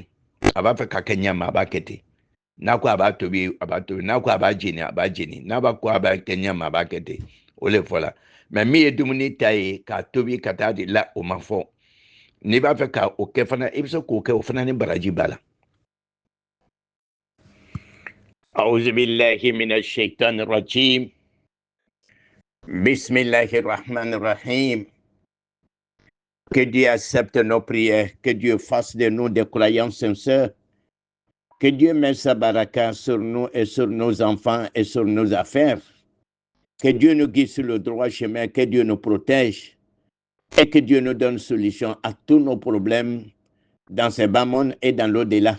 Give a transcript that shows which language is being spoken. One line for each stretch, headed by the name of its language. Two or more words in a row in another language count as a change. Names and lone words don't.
Bambara: A b'a fɛ ka kɛ ɲɛma, a b'a kɛ ten. N'a ko a b'a tobi, a b'a tobi. N'a ko a b'a jeni, a b'a jeni. N'a b'a ko a b'a kɛ ɲɛma, a b'a kɛ ten. O le fɔla. Mais min ye dumuni ta ye k'a tobi ka taa di la, o ma fɔ. N'i b'a fɛ ka o kɛ fana, i bɛ se k'o kɛ o fana ni baraji b'a la.
Arabic: أعوذ بالله من الشيطان الرجيم بسم الله الرحمن الرحيم.
French: Que Dieu accepte nos prières, que Dieu fasse de nous des croyants sincères, que Dieu mette sa baraka sur nous et sur nos enfants et sur nos affaires, que Dieu nous guide sur le droit chemin, que Dieu nous protège et que Dieu nous donne solution à tous nos problèmes dans ce bas monde et dans l'au-delà.